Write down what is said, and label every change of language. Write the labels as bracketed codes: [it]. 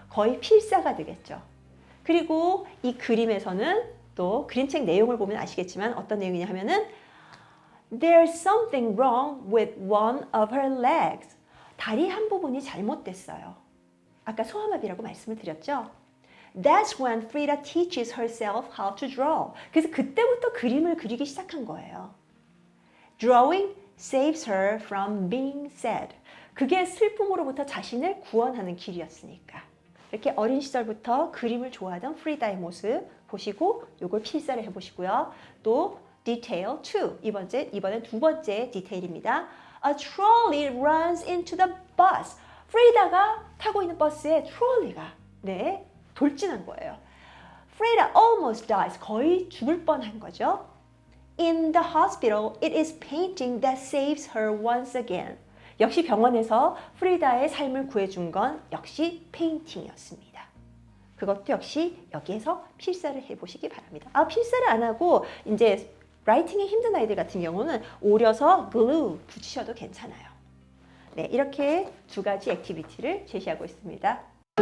[ko] 거의 필사가 되겠죠. 그리고 이 그림에서는 또 그림책 내용을 보면 아시겠지만 어떤 내용이냐 하면은 [en] There's something wrong with one of her legs. [ko] 다리 한 부분이 잘못됐어요. 아까 소아마비라고 말씀을 드렸죠. [en] That's when Frida teaches herself how to draw. [ko] 그래서 그때부터 그림을 그리기 시작한 거예요. [en] Drawing saves her from being sad. [ko] 그게 슬픔으로부터 자신을 구원하는 길이었으니까. 이렇게 어린 시절부터 그림을 좋아하던 프리다의 모습 보시고 요걸 필사를 해보시고요. 또 detail 2. 이번엔 두 번째 디테일입니다. [en] A trolley runs into the bus. [ko] 프리다가 타고 있는 버스에 트롤리가 돌진한 거예요. [en] Frida almost dies. [ko] 거의 죽을 뻔한 거죠. [en] In the hospital, it is painting that saves her once again. [ko] 역시 병원에서 프리다의 삶을 구해준 건 역시 페인팅이었습니다. 그것도 역시 여기에서 필사를 해보시기 바랍니다. 필사를 안 하고 이제 라이팅이 힘든 아이들 같은 경우는 오려서 글루 붙이셔도 괜찮아요. 네, 이렇게 두 가지 액티비티를 제시하고 있습니다.